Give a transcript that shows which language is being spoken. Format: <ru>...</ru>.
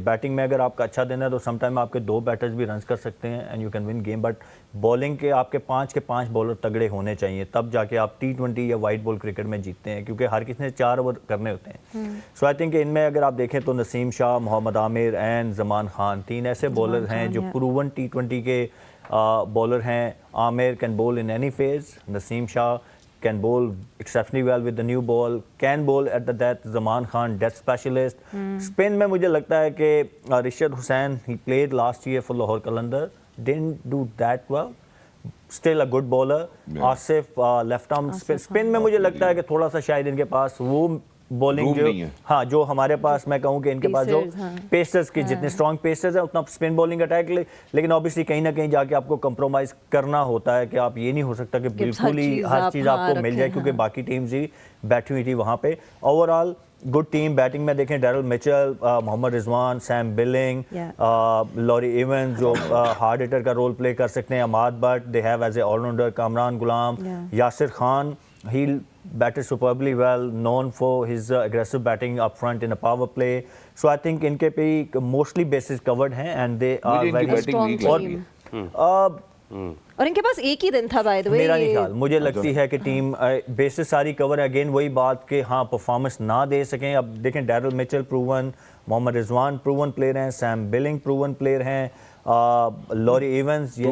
<hi>Batting में अगर आपका अच्छा दिन है तो समटाइम आपके 2 बैटर्स भी रन कर सकते हैं</hi> <en>And you can win game.</en> <hi>But bowling के आपके 5 बॉलर तगड़े होने चाहिए, तब जाके आप T20 या वाइट बॉल क्रिकेट में जीतते हैं, क्योंकि हर किसी ने 4 ओवर करने होते हैं. सो आई थिंक इनमें अगर आप देखें तो नसीम शाह, मोहम्मद आमिर एंड जमान खान 3 ऐसे बॉलर हैं जो प्रूवन T20 के बॉलर हैं.</hi> <en>Aamir can bowl in any phase, Naseem Shah can bowl exceptionally well with the new ball, can bowl at the death. Zaman Khan, death specialist. Spin</en> <hi>में मुझे लगता है कि</hi> <en>Rishad Hussain, he played last year for Lahore Qalandar, didn't do that well. Still a good bowler.</en> <hi>Asif left arm spin में मुझे लगता है कि थोड़ा सा शायद इनके पास वो बॉलिंग जो हाँ जो हमारे पास, मैं कहूँ कि इनके पास जो पेसर्स की जितने स्ट्रॉन्ग पेसर्स हैं उतना स्पिन बॉलिंग अटैक, लेकिन ऑब्वियसली कहीं ना कहीं जाके आपको कंप्रोमाइज़ करना होता है कि आप ये नहीं हो सकता कि बिल्कुल ही हर चीज़ आपको मिल जाए, क्योंकि बाकी टीम्स ही बैठी हुई थी वहाँ पे. Overall good team. बैटिंग में देखें Daryl Mitchell, Mohammad Rizwan, Sam billing, lorry Evans जो हार्ड हिटर का रोल प्ले कर सकते हैं, अमाद but,</hi> <en>they have as a all rounder</en> <hi>Kamran Ghulam, Yasir Khan,</hi> <en>he batted superbly well, known for his aggressive batting up front in a power play. So I think</en> <hi>इनके पे</hi> <en>mostly bases covered हैं and they are very strong.</en> <hi>और इनके पास एक ही दिन था by the way. मेरा नहीं ख्याल, मुझे लगती है कि टीम बेसिस सारी कवर है. अगेन वही बात कि हाँ परफॉर्मेंस ना दे सकें. अब देखें Daryl Mitchell proven, Mohammad Rizwan proven player हैं, सैम बिलिंग प्रूवन प्लेयर हैं, लॉरी एवंस, ये</hi>